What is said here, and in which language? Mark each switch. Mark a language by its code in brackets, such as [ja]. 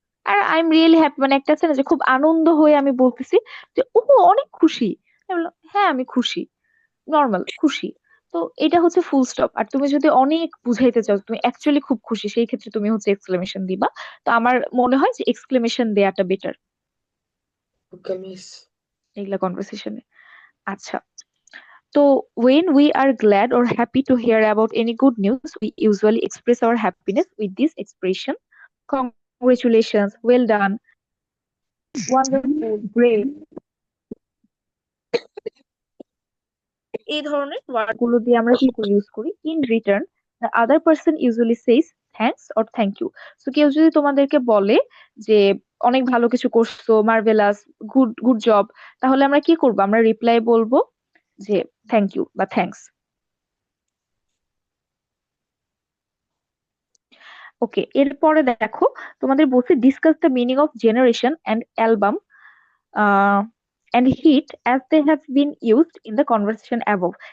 [bn] আর [en] I am really happy [bn] মানে একটা আছে না, যে খুব আনন্দ হয়ে আমি বলতেছি যে ও অনেক খুশি। আমি বললাম, হ্যাঁ আমি খুশি, নর্মাল খুশি। তো এটা হচ্ছে ফুল স্টপ। আর তুমি যদি অনেক বুঝাইতে চাও তুমি অ্যাকচুয়ালি খুব খুশি, সেই ক্ষেত্রে তুমি হচ্ছে এক্সক্লেমেশন দিবা। তো আমার মনে হয় যে এক্সক্লেমেশন দেয়াটা বেটার [en] Okay miss. [bn] এগুলা কনভারসেশনে। [en] আচ্ছা, তো when we are glad or happy to hear about any good news, we usually express our happiness with this expression: congratulations, well done, wonderful, great. [bn] এই ধরনের ওয়ার্ড গুলো দিয়ে আমরা কি ইউজ করি। [en] In return the other person usually says thanks or thank you. [bn] So কেউ যদি তোমাদেরকে বলে যে অনেক ভালো কিছু করছো, মার্ভেলাস, গুড গুড জব, তাহলে আমরা কি করবো, আমরা রিপ্লাই বলবো যে থ্যাংক ইউ বা থ্যাঙ্কস। [en] okay, [bn] এরপরে দেখো তোমাদের বলছে [en] Discuss the meaning of generation and album and hit as they have been used in the conversation above.